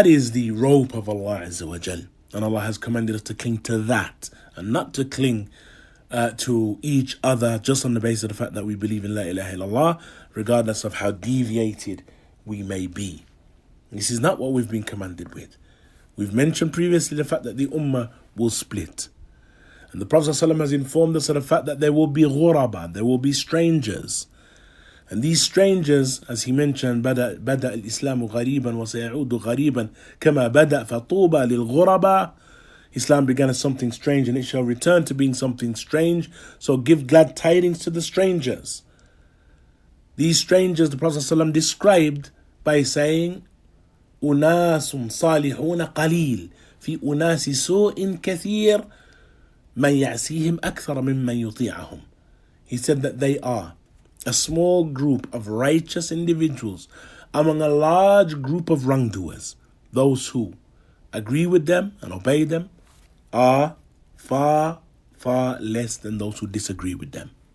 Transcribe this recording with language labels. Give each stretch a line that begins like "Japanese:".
English: That is the rope of Allah Azza wa Jal. And Allah has commanded us to cling to that and not to cling to each other just on the basis of the fact that we believe in La ilaha illallah, regardless of how deviated we may be. This is not what we've been commanded with. We've mentioned previously the fact that the ummah will split. And the Prophet ﷺ has informed us of the fact that there will be ghuraba, there will be strangers. And these strangers, as he mentioned,
Arabic: بدأ الإسلام غريبا وسيعود غريبا كما بدأ فطوبى للغرباء.
English: Islam began as something strange and it shall return to being something strange. So give glad tidings to the strangers. These strangers, the Prophet ﷺ described by saying,
Arabic: أناس صالحون قليل في أناس سوء كثير من يعصيهم أكثر ممن يطيعهم.
English: He said that they are a small group of righteous individuals among a large group of wrongdoers. Those who agree with them and obey them are far, far less than those who disagree with them.